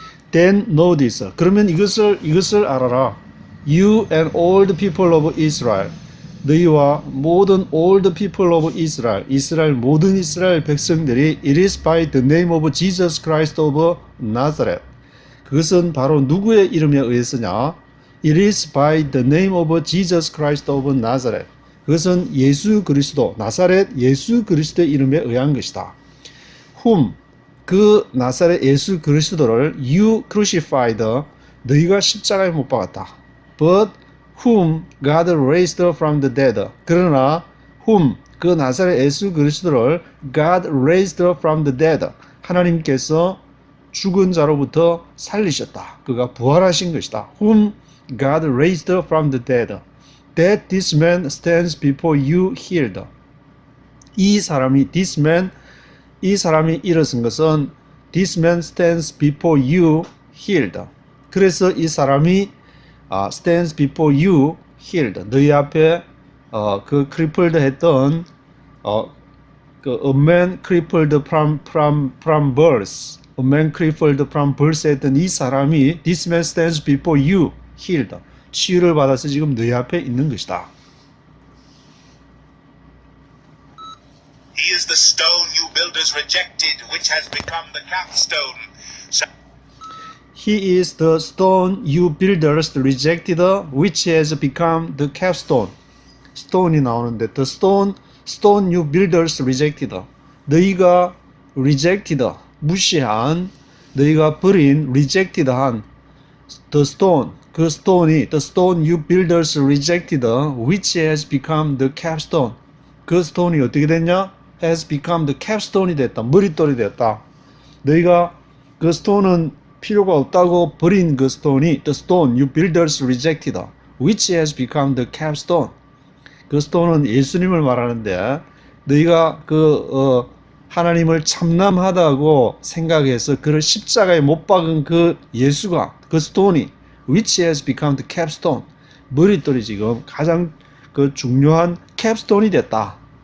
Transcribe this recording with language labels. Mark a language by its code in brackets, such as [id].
[en] Then know this. [ko] 그러면 이것을 알아라. [en] You and all the people of Israel. [ko] 너희와 모든 [en] all the people of Israel, [ko] 모든 이스라엘 백성들이 [en] it is by the name of Jesus Christ of Nazareth. [ko] 그것은 바로 누구의 이름에 의해서냐? [en] It is by the name of Jesus Christ of Nazareth. [ko] 그것은 예수 그리스도, 나사렛 예수 그리스도의 이름에 의한 것이다. whom, 그 나사렛 예수 그리스도를 [en] you crucified, [ko] 너희가 십자가에 못 박았다. [en] but whom God raised from the dead. 그러나 whom, [ko] 그 나사렛 예수 그리스도를 [en] God raised from the dead. [ko] 하나님께서 죽은 자로부터 살리셨다. 그가 부활하신 것이다. [en] whom God raised from the dead. That this man stands before you healed. 이 사람이 this man, [ko] 이 사람이 일어선 것은 [en] this man stands before you healed. [ko] 그래서 이 사람이 [en] stands before you healed. [ko] 너희 앞에 그 [en] crippled 했던 그 a man crippled from birth, a man crippled from birth [ko] 했던 이 사람이 [en] this man stands before you healed. [ko] 치유를 받아서 지금 너희 앞에 있는 것이다. [en] He is the stone you builders rejected, which has become the capstone. He is the stone you builders rejected, which has become the capstone. stone이 [ko] 나오는데 [en] the stone you builders rejected. 너희가 rejected, [ko] 무시한, 너희가 버린, [en] rejected 한 the stone, 그 stone이 the stone you builders rejected, which has become the capstone. [ko] 그 stone이 어떻게 됐냐? [en] has become the capstone이 됐다. [ko] 머릿돌이 됐다. 너희가 그 stone은 필요가 없다고 버린 그 stone이 [en] the stone you builders rejected, which has become the capstone. [ko] 그 stone은 예수님을 말하는데 너희가 하나님을 참남하다고 생각해서 그를 십자가에 못 박은 그 예수가 그 stone이 [en] which has become the capstone. [ko] 머릿돌이 지금 가장 그 중요한 capstone이 됐다.